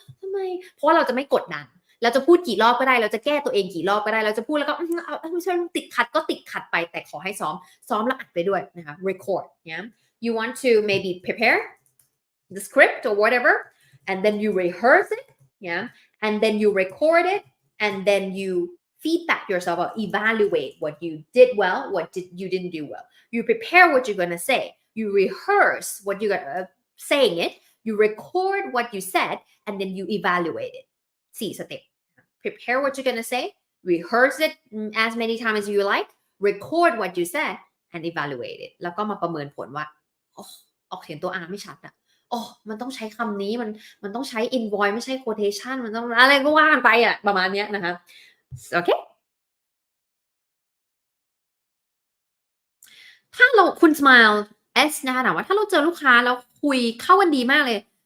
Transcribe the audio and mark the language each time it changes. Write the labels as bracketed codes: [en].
[th] ทำไมเพราะว่าเราจะไม่กดดันเราจะพูดกี่รอบก็ได้เราจะแก้ตัวเองกี่รอบก็ได้เราจะพูดแล้วก็ไม่ใช่ติดขัดก็ติดขัดไปแต่ขอให้ซ้อมแล้วอัดไปด้วยนะคะ [en] record yeah you want to maybe prepare the script or whatever and then you rehearse it yeah and then you record it and then you feedback yourself or evaluate what you did well, you didn't do well. You prepare what you're going to say. You rehearse what you're going to saying it. You record what you said and then you evaluate it. 4 step. Prepare what you're going to say. Rehearse it as many times as you like. Record what you said and evaluate it. [th] แล้วก็มาประเมินผลว่าออกเสียงตัว R ไม่ชัดอะมันต้องใช้คำนี้มันต้องใช้ invoice ไม่ใช่ quotation มันต้องอะไรก็ว่ากันไปอะประมาณนี้นะคะโอเคถ้าเราคุณ smile S นะคะถามว่าถ้าเราเจอลูกค้าแล้วคุยเข้ากันดีมากเลย